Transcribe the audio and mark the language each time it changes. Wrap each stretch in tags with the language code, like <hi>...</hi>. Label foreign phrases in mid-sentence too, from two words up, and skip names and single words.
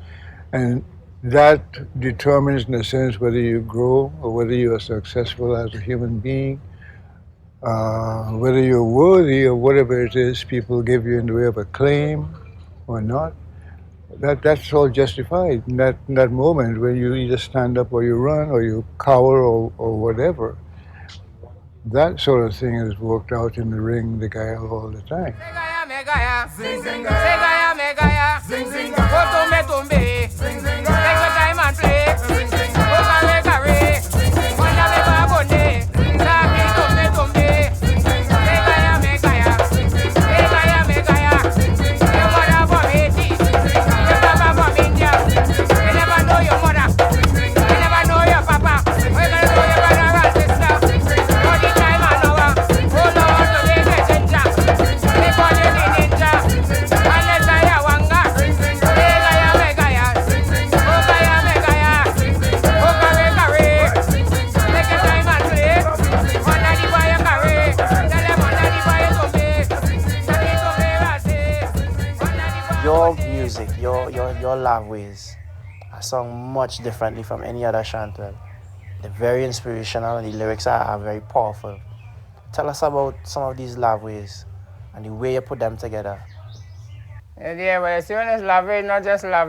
<en>And that determines, in a sense, whether you grow or whether you are successful as a human being, whether you're worthy of whatever it is people give you in the way of acclaim or not. That's all justified in that moment when you either stand up or you run or you cower or whatever. That sort of thing is worked out in the ring, the guy all the time. Megaya, Segaya, Megaya, go tumbe tumbe, take your time and play, go carry carry, wanda be babonde, sabi tumbe tumbe, Segaya, Megaya, Segaya, Megaya, your mother from Haiti, your papa from India, you never know your mother, you never know your papa, you gonna know your brother and sister, all the time and hour, oh Lord, today get ginger, they call you the ninja, and let's say ya wanga, Segaya, Megaya, Ogaya, Megaya, Ogare, Gare, take your time and play, wanda the boy you carry, tell them wanda the boy you tumbe, saki tumbe rase, Your music, your love ways are sung much differently from any other chantel. They're very inspirational and the lyrics are very powerful. Tell us about some of these love ways and the way you put them together. Yeah, but you see when it's love, not just love.</en>